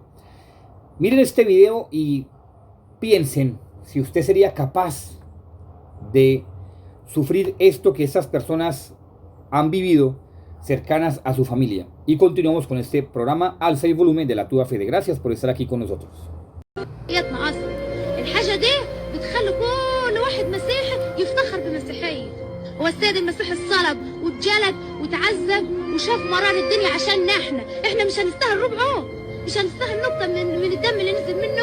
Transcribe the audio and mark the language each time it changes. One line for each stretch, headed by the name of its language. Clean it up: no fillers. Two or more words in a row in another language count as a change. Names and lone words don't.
Spanish: Miren este video y piensen si usted sería capaz de sufrir esto que estas personas han vivido cercanas a su familia. Y continuamos con este programa Alza el volumen de la Tuya Fede. Gracias por estar aquí con nosotros.
Arabic: الحاجة دي بتخلي كل واحد مسيحي يفتخر بمسيحية. هو السيد المسيح اتصلب واتجلد وتعذب وشاف مرار الدنيا عشاننا احنا مش هنستاهل ربعه، مش هنستاهل نقطة من الدم اللي نزل منه.